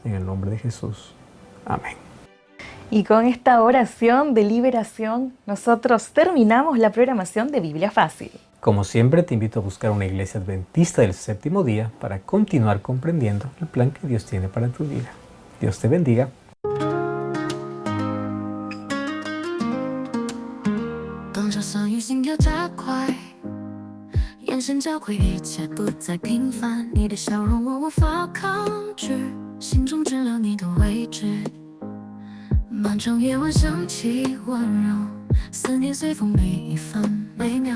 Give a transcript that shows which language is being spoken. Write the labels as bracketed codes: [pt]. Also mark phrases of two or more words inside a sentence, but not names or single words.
[es] En el nombre de Jesús. Amén. Y con esta oración de liberación, nosotros terminamos la programación de Biblia Fácil. Como siempre, te invito a buscar una iglesia adventista del séptimo día para continuar comprendiendo el plan que Dios tiene para tu vida. Dios te bendiga. [zh] 当这声音心跳加快，眼神交汇，一切不再平凡。你的笑容我无法抗拒。心中知了你的位置。漫长夜晚响起温柔，思念随风每一分每秒。